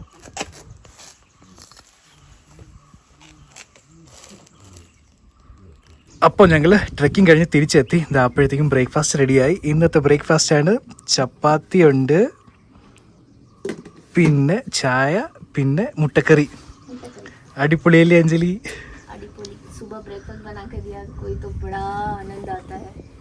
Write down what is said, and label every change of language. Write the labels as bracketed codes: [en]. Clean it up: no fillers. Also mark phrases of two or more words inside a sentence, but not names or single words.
[ml] അപ്പോൾ ഞങ്ങൾ ട്രെക്കിംഗ് കഴിഞ്ഞ് തിരിച്ചെത്തി. അപ്പോഴത്തേക്കും ബ്രേക്ക്ഫാസ്റ്റ് റെഡിയായി. ഇന്നത്തെ ബ്രേക്ക്ഫാസ്റ്റാണ് ചപ്പാത്തി ഉണ്ട്, പിന്നെ ചായ, പിന്നെ മുട്ടക്കറി. അടിപൊളിയല്ലേ അഞ്ജലി? अडिपोली. [hi] सुबह ब्रेकफास्ट बना के दिया कोई तो बड़ा आनंद आता है.